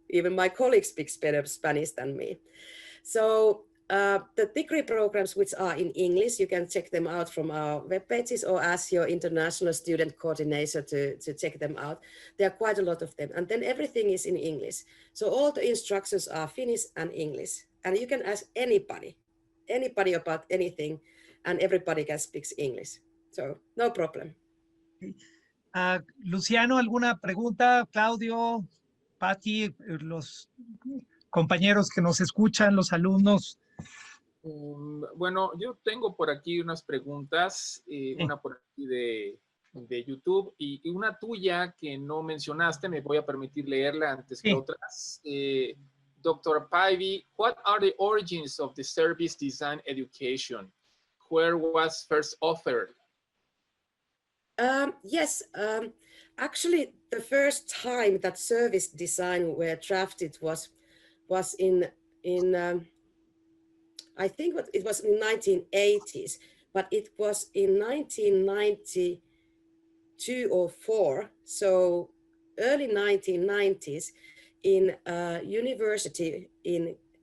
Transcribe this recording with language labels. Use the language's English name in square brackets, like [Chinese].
[English] Even my colleagues speak better Spanish than me. So the degree programs which are in English, you can check them out from our web pages or ask your international student coordinator to check them out. There are quite a lot of them. And then everything is in English. So all the instructions are Finnish and English. And you can ask anybody about anything, and everybody can speak English. So no problem. [Spanish] Luciano, ¿alguna pregunta? Claudio, Patti, los compañeros que nos escuchan, los alumnos. Bueno, yo tengo por aquí unas preguntas, una por aquí de YouTube y una tuya que no mencionaste, me voy a permitir leerla antes que otras. [English] Dr. Päivi, what are the origins of the service design education? Where was first offered? Yes, actually the first time that service design were drafted was in I think it was in 1980s, but it was in 1992 or 4, so early 1990s in a university in